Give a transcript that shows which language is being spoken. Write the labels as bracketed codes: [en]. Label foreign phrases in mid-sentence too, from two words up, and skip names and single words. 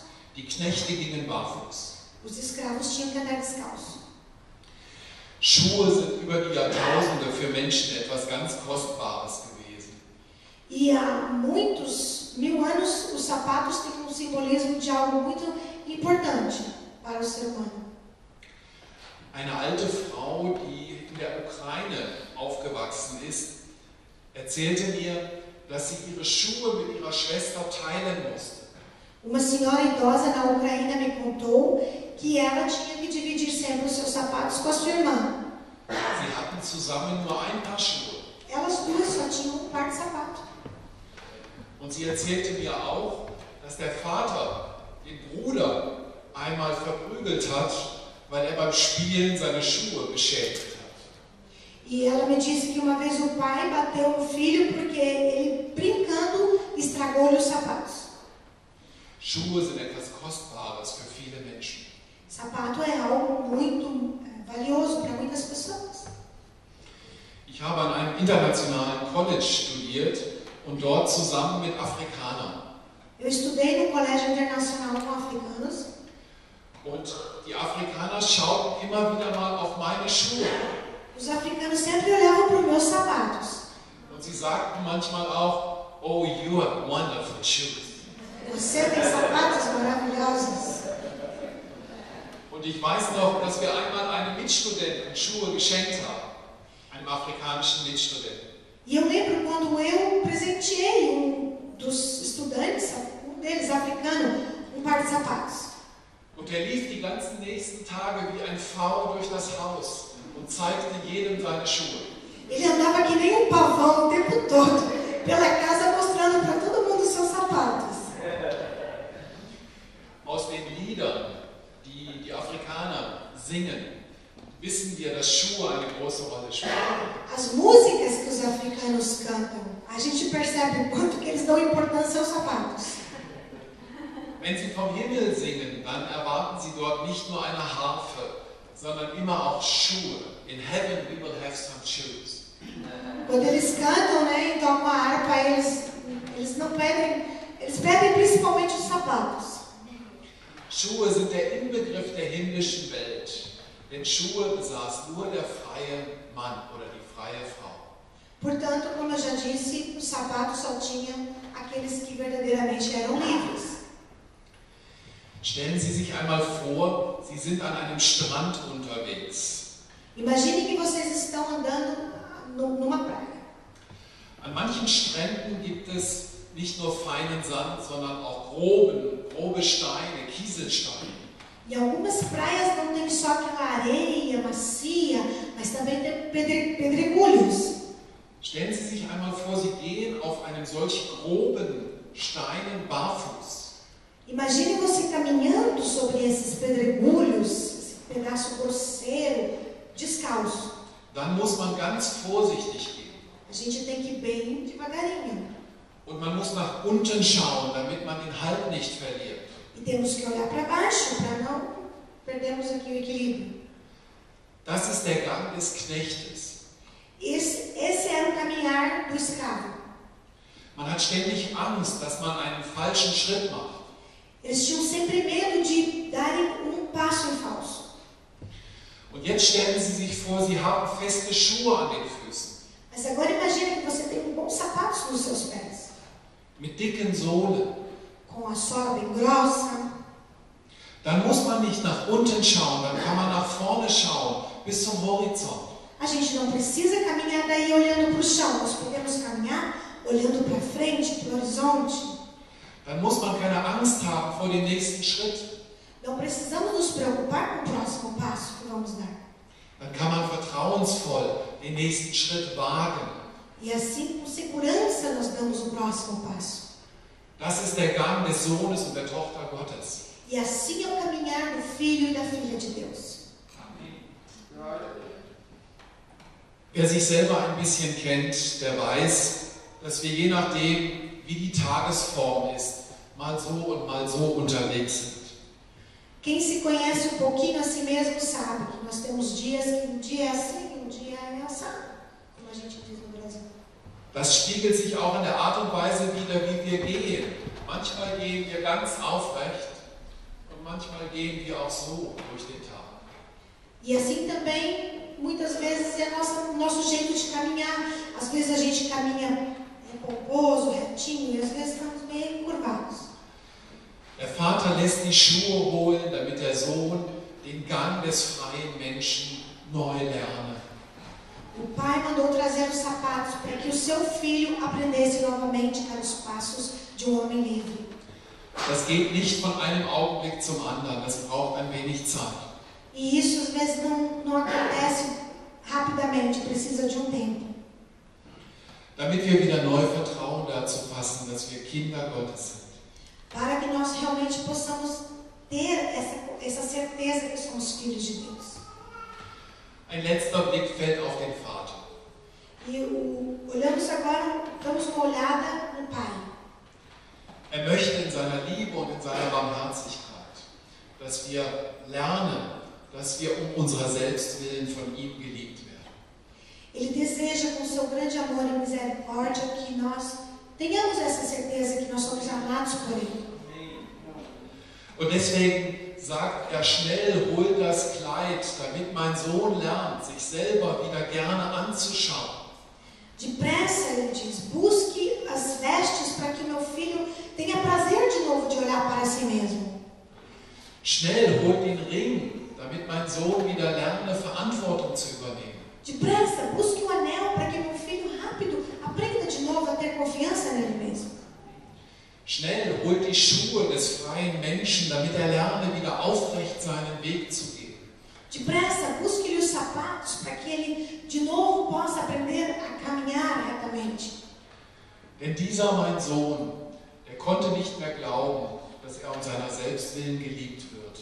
[de] Die Knechte gingen barfuß. [pt] Os escravos tinham que andar descalço. [de] Schuhe sind über die Jahrtausende für Menschen etwas ganz Kostbares gewesen. [pt] E há muitos, 1000 anos, os sapatos têm um simbolismo de algo muito importante para o ser humano. [de] Eine alte Frau, die in der Ukraine aufgewachsen ist, erzählte mir, dass sie ihre Schuhe mit ihrer Schwester teilen musste. [pt] Uma senhora idosa na Ucrânia me contou que ela tinha que dividir sempre os seus sapatos com a sua irmã. [de] Sie hatten zusammen nur ein Paar Schuhe. [pt] Elas duas só tinham par de sapato. [de] Und sie erzählte mir auch, dass der Vater den Bruder einmal verprügelt hat, weil er beim Spielen seine Schuhe beschädigt hat. [pt] E ela me disse que uma vez o pai bateu o filho porque ele, brincando, estragou-lhe os sapatos. [de] Schuhe sind etwas Kostbares für viele Menschen. [pt] Sapato é algo muito valioso para muitas pessoas. [de] Ich habe an einem internationalen College studiert und dort zusammen mit Afrikanern. [pt] Eu estudei no colégio internacional com africanos. [de] Und die Afrikaner schauten immer wieder mal auf meine Schuhe. [pt] Os africanos sempre olhavam para os meus sapatos. [de] Und sie sagten manchmal auch, [en] oh, you have wonderful shoes. [pt] Você tem sapatos maravilhosos. [de] Und ich weiß noch, dass wir einmal einem Mitstudenten Schuhe geschenkt haben. Einem afrikanischen Mitstudenten. [pt] E eu lembro quando eu presenteei dos estudantes, deles africano, par de sapatos. [de] Und er lief die ganzen nächsten Tage wie ein Pfau durch das Haus und zeigte jedem seine Schuhe. [pt] Ele andava que nem pavão o tempo todo pela casa mostrando para todo mundo os seus sapatos. [de] Aus den Liedern, die die Afrikaner singen, wissen wir, dass Schuhe eine große Rolle spielen. [pt] As músicas que os africanos cantam, a gente percebe o quanto que eles dão importância aos sapatos. [de] Wenn Sie vom Himmel singen, dann erwarten Sie dort nicht nur eine Harfe, sondern immer auch Schuhe. [en] In heaven we will have some shoes. [pt] Quando eles cantam, né, e tocam a harpa, eles não pedem, eles pedem principalmente os sapatos. [de] Schuhe sind der Inbegriff der himmlischen Welt, denn Schuhe besaß nur der freie Mann oder die freie Frau. [pt] Portanto, como eu já disse, os sapatos só tinham aqueles que verdadeiramente eram livres. [de] Stellen Sie sich einmal vor, Sie sind an einem Strand unterwegs. [pt] Imagine que vocês estão andando numa praia. [de] An manchen Stränden gibt es nicht nur feinen Sand, sondern auch grobe Steine, Kieselsteine. [pt] E algumas praias não tem só aquela areia macia, mas também tem pedregulhos. [de] Stellen Sie sich einmal vor, Sie gehen auf einem solch groben Steinen barfuß. [pt] Imagine você caminhando sobre esses pedregulhos, esse pedaço grosseiro, descalço. [de] Dann muss man ganz vorsichtig gehen. [pt] A gente tem que ir bem devagarinho. [de] Und man muss nach unten schauen, damit man den Halt nicht verliert. [pt] E temos que olhar para baixo, para não perdermos aqui o equilíbrio. [de] Das ist der Gang des Knechtes. [pt] Esse era o caminhar do escravo. [de] Man hat ständig Angst, dass man einen falschen Schritt macht. [pt] Eles tinham sempre medo de darem passo em falso. [de] Und jetzt stellen Sie sich vor, Sie haben feste Schuhe an den Füßen. [pt] Mas agora imagine que você tem bons sapatos nos seus pés. [de] Mit dicken Sohlen. [pt] Com a sola bem grossa. [de] Dann muss man nicht nach unten schauen, dann kann man nach vorne schauen, bis zum Horizont. [pt] A gente não precisa caminhar daí olhando para o chão, nós podemos caminhar olhando para frente, para o horizonte. [de] Dann muss man keine Angst haben vor dem nächsten Schritt. [pt] Não precisamos nos preocupar com o próximo passo que vamos dar. [de] Dann kann man vertrauensvoll den nächsten Schritt wagen. [pt] E assim, com segurança, nós damos o próximo passo. [de] Das ist der Gang des Sohnes und der Tochter Gottes. [pt] E assim é o caminhar do filho e da filha de Deus. [de] Wer sich selber ein bisschen kennt, der weiß, dass wir je nachdem, wie die Tagesform ist, mal so und mal so unterwegs sind. [pt] Quem se conhece pouquinho a si mesmo sabe que nós temos dias que um dia é assim, um dia é assado, como a gente diz no Brasil. [de] Das spiegelt sich auch in der Art und Weise wider, wie wir gehen. Manchmal gehen wir ganz aufrecht und manchmal gehen wir auch so durch den Tag. [pt] E assim também, muitas vezes, é o nosso jeito de caminhar. Às vezes a gente caminha pomposo, retinho, e às vezes estamos meio encurvados. [de] Der Vater lässt die Schuhe holen, damit der Sohn den Gang des freien Menschen neu lerne. [pt] O pai mandou trazer os sapatos para que o seu filho aprendesse novamente a dar os passos de homem livre. [de] Das geht nicht von einem Augenblick zum anderen, das braucht ein wenig Zeit. [pt] E isso às vezes não acontece rapidamente, precisa de tempo. [de] Damit wir wieder neu Vertrauen dazu fassen, dass wir Kinder Gottes sind. [pt] Para que nós realmente possamos ter essa certeza que somos filhos de Deus. [de] Ein letzter Blick fällt auf den Vater. [pt] E olhamos agora, damos uma olhada no Pai. [de] Er möchte in seiner Liebe und in seiner Barmherzigkeit, dass wir lernen, dass wir um unserer selbst willen von ihm geliebt werden. [pt] Ele deseja, com seu grande amor e misericórdia, que nós tenhamos essa certeza que nós somos amados por Ele. [de] Und deswegen sagt er schnell, hol das Kleid, damit mein Sohn lernt, sich selber wieder gerne anzuschauen. [pt] Depressa, ele diz, busque as vestes para que meu filho tenha prazer de novo de olhar para si mesmo. [de] Schnell, hol den Ring, damit mein Sohn wieder lerne, Verantwortung zu übernehmen. [pt] Depressa, busque o anel para que meu filho rápido aprenda de novo a ter confiança nele mesmo. [de] Schnell, holt die Schuhe des freien Menschen, damit er lerne, wieder aufrecht seinen Weg zu gehen. [pt] Depressa, busque-lhe os sapatos para que ele de novo possa aprender a caminhar retamente. [de] Denn dieser, mein Sohn, der konnte nicht mehr glauben, dass er um seiner selbst willen geliebt wird.